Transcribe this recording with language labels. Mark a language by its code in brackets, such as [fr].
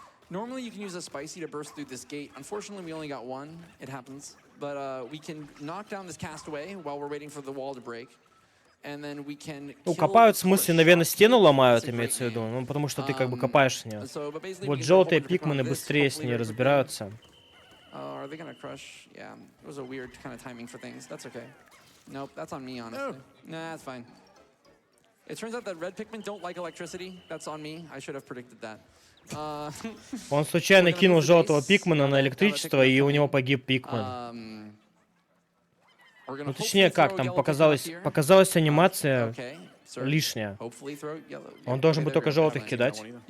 [en] Normally you can use a spicy to burst through this gate. Unfortunately, we only got one. It happens. But we can knock down this castaway while we're waiting for the wall to break. And then we can [ru] копают, в смысле, наверное, стену ломают, имеется в виду. Потому что ты как бы копаешь с нее. Вот желтые пикмены быстрее с ней разбираются. [en] Are they gonna crush? Yeah, it was a weird kind of timing for things. That's okay. Nope, that's on me, honestly. Nah, that's fine. It turns out that red Pikmin don't like electricity. That's on me. I should have predicted that. [ru] Он случайно кинул желтого пикмена на электричество, и у него погиб пикмен. Ну, точнее, как там показалась анимация лишняя. Он должен был только желтых кидать.